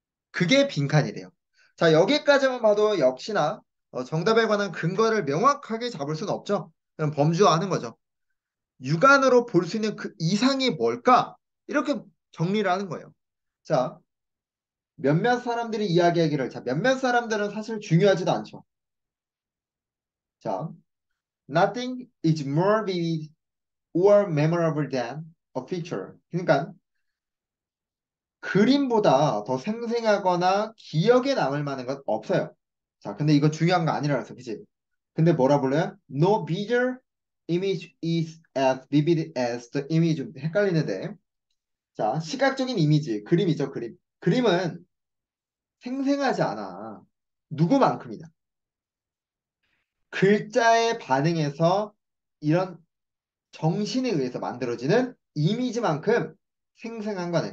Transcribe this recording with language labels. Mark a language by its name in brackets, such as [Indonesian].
[Korean] 그게 빈칸이래요. 자, 여기까지만 봐도 역시나 정답에 관한 근거를 명확하게 잡을 수는 없죠. 그럼 범주화하는 거죠. 육안으로 볼 수 있는 그 이상이 뭘까? 이렇게 정리를 하는 거예요. 자, 몇몇 사람들이 이야기하기를, 자, 몇몇 사람들은 사실 중요하지도 않죠. [English] 자, nothing is more vivid or memorable than a picture. [Korean] 그러니까 그림보다 더 생생하거나 기억에 남을 만한 건 없어요. 자, 근데 이거 중요한 거 아니라서, 그치? 근데 뭐라 불러요? [English] No visual image is as vivid as the image. [Korean] 좀 헷갈리는데. 자, 시각적인 이미지, 그림이죠, 그림. 그림은 생생하지 않아. 누구만큼이나. 글자에 반응해서 이런 정신에 의해서 만들어지는 이미지만큼 생생한 거네.